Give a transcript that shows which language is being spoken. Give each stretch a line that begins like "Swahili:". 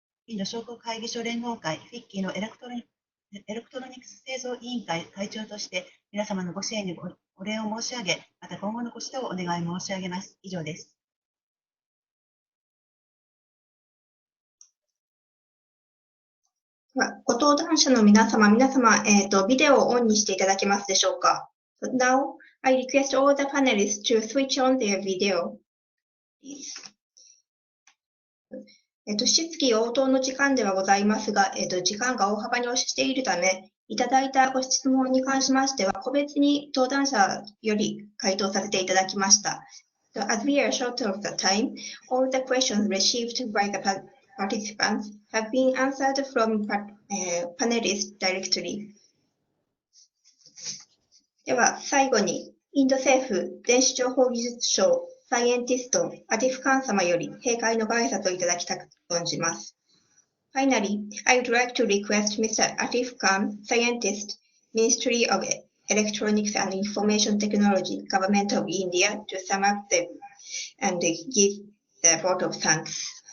Japanese: インド商工会議所連合会、フィッキーのエレクトロニクス製造委員会会長として、皆様のご支援にお礼を申し上げ、また今後のご指導をお願い申し上げます。以上です。ご登壇者の皆様、ビデオをオンにしていただけますでしょうか。
English: So now, I request all the panelists to switch on their video, please.
Japanese: 質疑応答の時間ではございますが、時間が大幅に押しているため、いただいたご質問に関しましては、個別に登壇者より回答させていただきました。
English: So as we are short of the time, all the questions received by the participants have been answered from panelists directly.
Japanese: では、最後に、インド政府電子情報技術省サイエンティスト、アティフ・カン様より閉会のご挨拶をいただきたく存じます。
English: Finally, I would like to request Mr. Atif Khan, Scientist, Ministry of Electronics and Information Technology, Government of India, to sum up them and give the vote of thanks.